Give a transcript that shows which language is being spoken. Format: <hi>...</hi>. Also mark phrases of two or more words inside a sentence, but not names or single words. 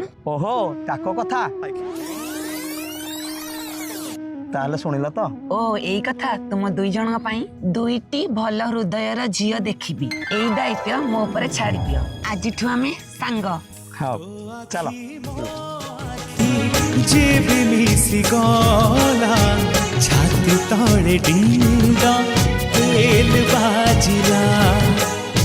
<or>ଓହୋ, ତାଙ୍କ କଥା ତାହେଲେ ଶୁଣିଲ ତ? ଓ ଏଇ କଥା। ତୁମ ଦୁଇ ଜଣଙ୍କ ପାଇଁ 2ଟି ଭଲ ହୃଦୟର ଝିଅ ଦେଖିବି। ଏଇ ଦାୟିତ୍ୱ ମୋ ଉପରେ ଛାଡି ଦିଅ। ଆଜିଠୁ ଆମେ ସାଙ୍ଗ। ହଉ ଚାଲ। जे भी मिसी गला छाती तले डिंगा तेल बाजिला</or>